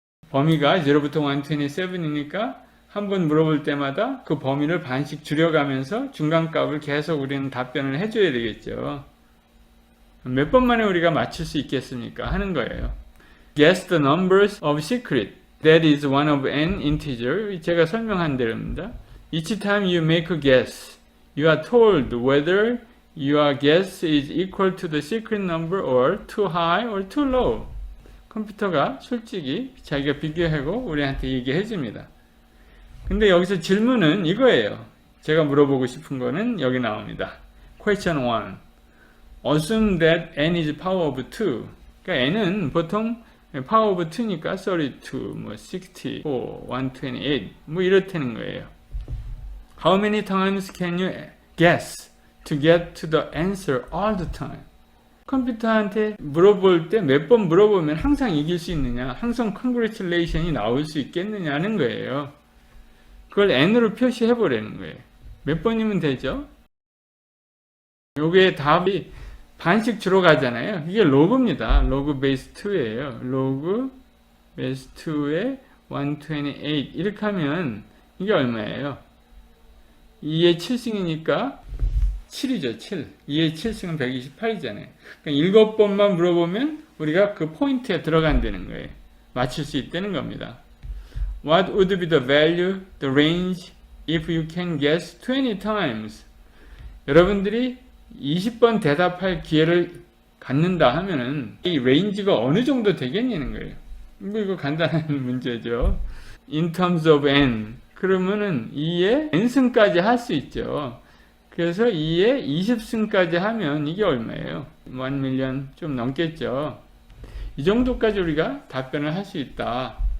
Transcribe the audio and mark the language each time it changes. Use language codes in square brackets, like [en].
[ko] 범위가 0부터 127이니까 한 번 물어볼 때마다 그 범위를 반씩 줄여가면서 중간값을 계속 우리는 답변을 해줘야 되겠죠. 몇 번 만에 우리가 맞출 수 있겠습니까? 하는 거예요. [en] Guess the numbers of secret. That is one of n integer. [ko] 제가 설명한 대로입니다. [en] Each time you make a guess, you are told whether your guess is equal to the secret number or too high or too low. [ko] 컴퓨터가 솔직히 자기가 비교하고 우리한테 얘기해 줍니다. 근데 여기서 질문은 이거예요. 제가 물어보고 싶은 거는 여기 나옵니다. [en] Question 1. Assume that n is power of 2. [ko] 그러니까 n은 보통 [en] power of 2 [ko] 니까 32, 64, 128 이렇다는 거예요. [en] How many times can you guess to get to the answer all the time? [ko] 컴퓨터한테 물어볼 때 몇 번 물어보면 항상 이길 수 있느냐, 항상 congratulation이 나올 수 있겠느냐는 거예요. 그걸 n으로 표시해 보라는 거예요. 몇 번이면 되죠? 요게 답이 반씩 줄어가잖아요. 이게 로그입니다. 로그 베이스 2예요. 로그 베이스 2에 128 이렇게 하면 이게 얼마예요? 2의 7승이니까 7이죠. 7. 2의 7승은 128이잖아요. 그러니까 7번만 물어보면 우리가 그 포인트에 들어간다는 거예요. 맞출 수 있다는 겁니다. [en] What would be the value, the range, if you can guess 20 times? [ko] 여러분들이 20번 대답할 기회를 갖는다 하면은 이 레인지가 어느 정도 되겠냐는 거예요. 이거 간단한 문제죠. [en] In terms of n [ko] 그러면은 2에 n승까지 할 수 있죠. 그래서 2에 20승까지 하면 이게 얼마예요? 1 밀리언 좀 넘겠죠. 이 정도까지 우리가 답변을 할 수 있다.